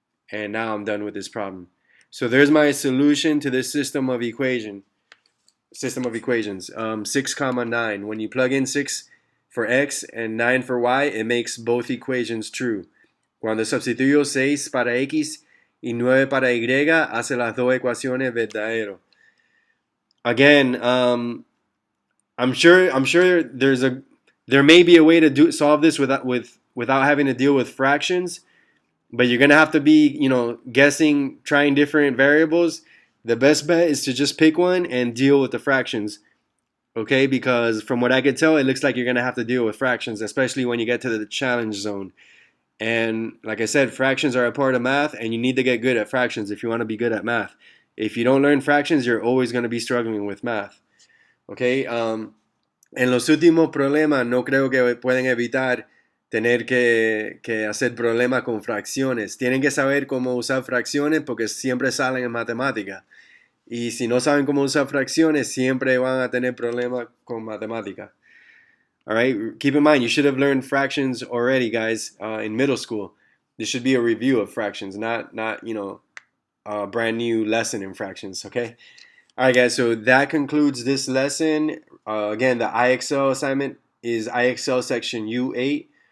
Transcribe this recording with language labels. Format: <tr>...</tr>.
<en>And now I'm done with this problem. So there's my solution to this system of equations. 6, 9. When you plug in 6 for x and 9 for y, it makes both equations true.</en> <es>Cuando sustituyo 6 para x y 9 para Y, hace las dos ecuaciones verdaderos.</es> <en>Again, I'm sure there may be a way to solve this without having to deal with fractions, but you're gonna have to be, guessing, trying different variables. The best bet is to just pick one and deal with the fractions. Okay, because from what I could tell, it looks like you're gonna have to deal with fractions, especially when you get to the challenge zone. And like I said, fractions are a part of math, and you need to get good at fractions if you want to be good at math. If you don't learn fractions, you're always going to be struggling with math. Okay.</en> <es>En los últimos problemas no creo que pueden evitar tener que hacer problemas con fracciones. Tienen que saber cómo usar fracciones porque siempre salen en matemáticas. Y si no saben cómo usar fracciones, siempre van a tener problemas con matemáticas.</es> <en>All right. Keep in mind, you should have learned fractions already, guys, in middle school. This should be a review of fractions, not a brand new lesson in fractions. Okay. All right, guys. So that concludes this lesson. Again, the IXL assignment is IXL Section U.8.</en>